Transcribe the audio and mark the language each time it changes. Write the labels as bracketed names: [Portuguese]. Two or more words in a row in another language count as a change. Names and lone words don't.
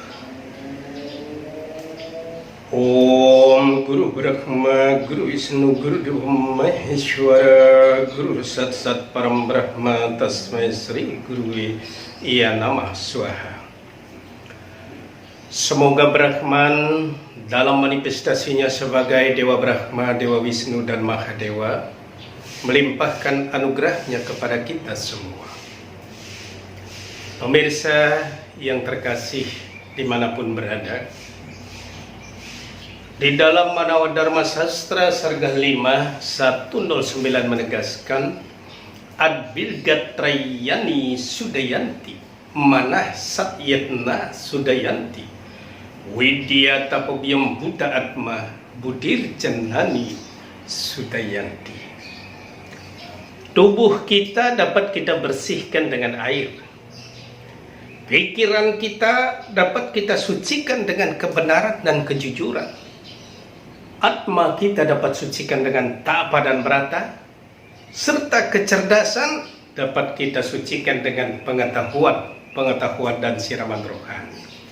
[Sanskrit] Om Guru Brahma Guru Wisnu Guru Deva Maheshwara Guru Sat Sat Param Brahma Tasmai Sri Guru Iya Namah Swaha. [Indonesian] Semoga Brahman dalam manifestasinya sebagai Dewa Brahma, Dewa Wisnu dan Mahadewa melimpahkan anugerahnya kepada kita semua. Pemirsa yang terkasih dimanapun berada, di dalam Manawa Dharma Sastra Sarga 5 109 menegaskan [Sanskrit] Adbilgatrayani Sudayanti Manah Satyatna Sudayanti Widya Tapobiyam Buddha Atma Budir Janani Sudayanti. [Indonesian] Tubuh kita dapat kita bersihkan dengan air. Pikiran kita dapat kita sucikan dengan kebenaran dan kejujuran. Atma kita dapat sucikan dengan tapa dan berata, serta kecerdasan dapat kita sucikan dengan pengetahuan dan siraman rohani.